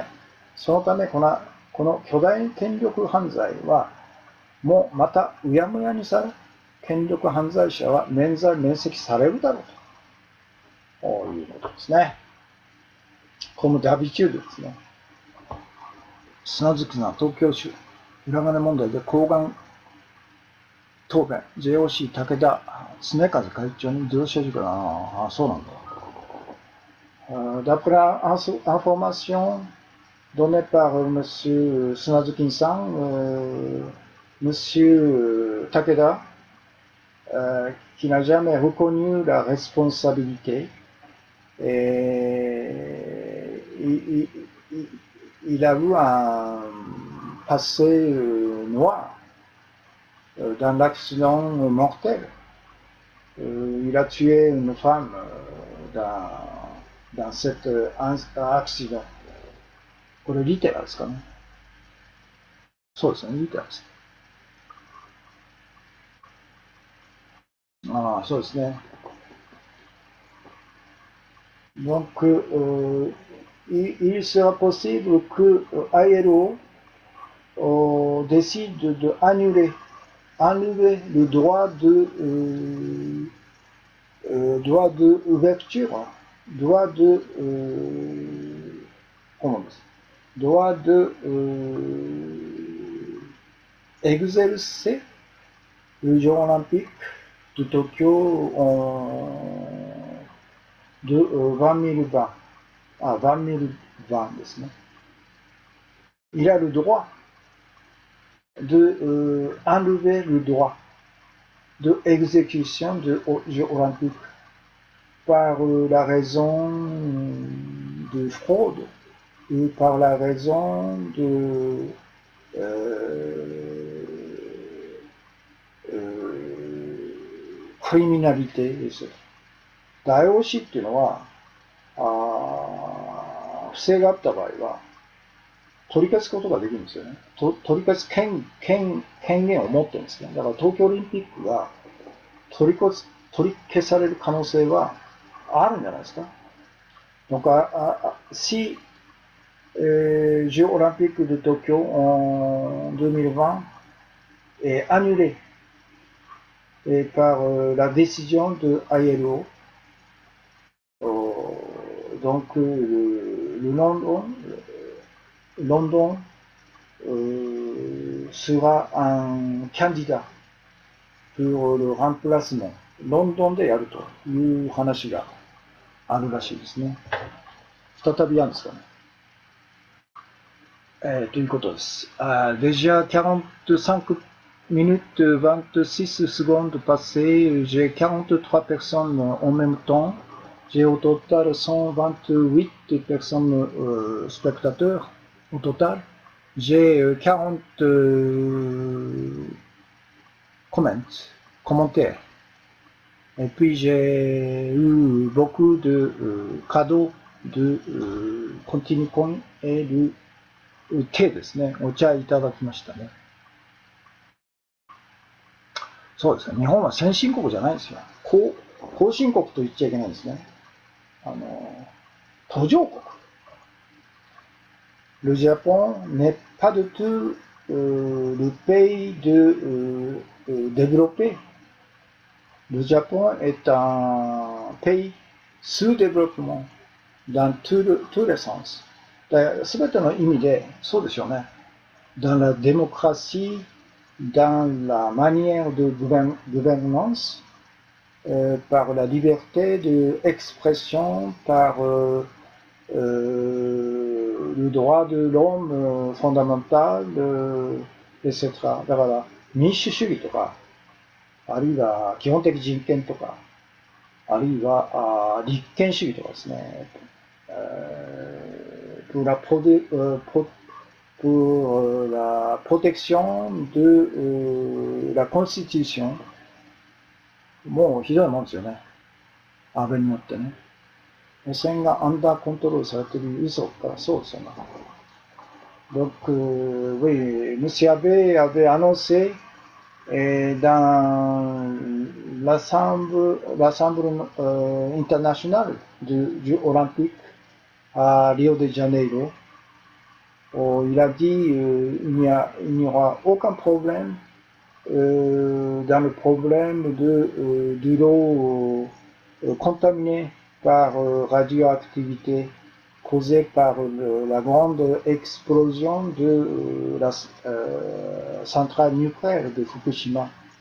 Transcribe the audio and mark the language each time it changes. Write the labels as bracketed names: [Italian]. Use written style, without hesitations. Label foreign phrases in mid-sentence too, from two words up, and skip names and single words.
[Japanese] そのためこの巨大権力犯罪はもまたうやむやにされ、権力犯罪者は免罪免責されるだろうということですね。このダビチュードですね。砂月さん、東京州裏金問題で抗がん答弁、JOC 武田常和会長に自動車事故だな。あ、そうなんだ。 [French] D'après l'information donnée par M. Snazukin-san, M. Takeda, qui n'a jamais reconnu la responsabilité, et il a eu un passé noir dans l'accident mortel. Il a tué une femme dans cet accident. [Japanese] これリテラですかね。そうですね、リテラです。ああ、そうですね。 [French] Donc, il sera possible que ILO décide d'annuler enlever le droit d'ouverture, droit de comment dire, droit de exercer les Jeux olympiques de Tokyo de 2020. Ah, 2020 [Japanese] ですね。 [French] Il a le droit de enlever le droit de exécution de Jeux olympiques par la raison de fraude et par la raison de [Japanese] criminalité です。IOC っていうのは不正があった場合は取り消すことができるんですよね。取り消す権限を持ってるんですね。だから東京オリンピックが取り消される可能性はあるんじゃないですか。 [French] Donc, si Jeux olympiques de Tokyo en 2020 est annulé par la décision de ILO. Donc le London sera un candidat pour le remplacement。 [Japanese] ロンドンでやるという話があるらしいですね。再びやるんですかね。ということです。 [French] Déjà 45 minutes 26 secondes passées, j'ai 43 personnes en même temps. J'ai au total 128 personnes spectateurs au total. J'ai 40 commentaires. Et puis j'ai eu beaucoup de cadeaux de Continue Coin et de thé [Japanese] ですね。お茶いただきましたね。そうですね。日本は先進国じゃないんですよ。後進国と言っちゃいけないんですね。 [French] 途上国。Le Japon n'est pas du tout le pays développé. Le Japon est un pays sous-développement dans tous les sens. [Japanese] すべての意味でそうでしょうね。 [French] Dans la démocratie, dans la manière de gouvernance, par la liberté d'expression, par le droit de l'homme fondamental, etc. [Japanese] だから民主主義とか、あるいは基本的人権とか、あるいは立憲主義とかですね。 [French] pour la protection de la Constitution [Japanese] もうひどいもんですよね。安倍によってね。汚染がアンダーコントロールされている嘘からそうですよね。 [French] Donc, oui, M. Abe avait annoncé dans l'Assemblée internationale du Olympique à Rio de Janeiro, il a dit il n'y aura aucun problème dans le problème de l'eau contaminée par radioactivité causée par la grande explosion de la centrale nucléaire de Fukushima.